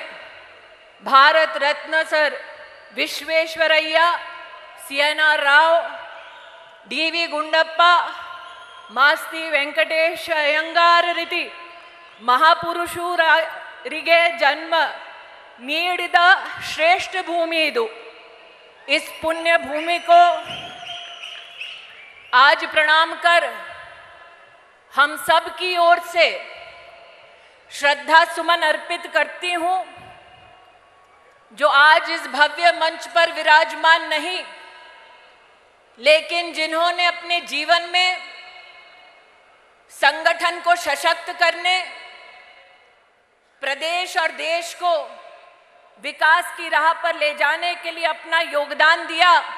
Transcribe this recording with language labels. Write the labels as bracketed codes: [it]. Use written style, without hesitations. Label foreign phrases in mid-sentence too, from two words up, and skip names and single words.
[kn] ಭಾರತ ರತ್ನ ಸರ್ ವಿಶ್ವೇಶ್ವರಯ್ಯ, ಸಿ.ಎನ್.ಆರ್. ರಾವ್, ಡಿ.ವಿ. ಗುಂಡಪ್ಪ, ಮಾಸ್ತಿ ವೆಂಕಟೇಶ ಅಯ್ಯಂಗಾರ ರೀತಿ ಮಹಾಪುರುಷರಿಗೆ जन्म ನೀಡಿದ ಶ್ರೇಷ್ಠ ಭೂಮಿ ಇದು. [hi] इस पुण्य भूमि को आज प्रणाम कर हम सब की ओर से श्रद्धा सुमन अर्पित करती हूँ. जो आज इस भव्य मंच पर विराजमान नहीं, लेकिन जिन्होंने अपने जीवन में संगठन को सशक्त करने, प्रदेश और देश को विकास की राह पर ले जाने के लिए अपना योगदान दिया,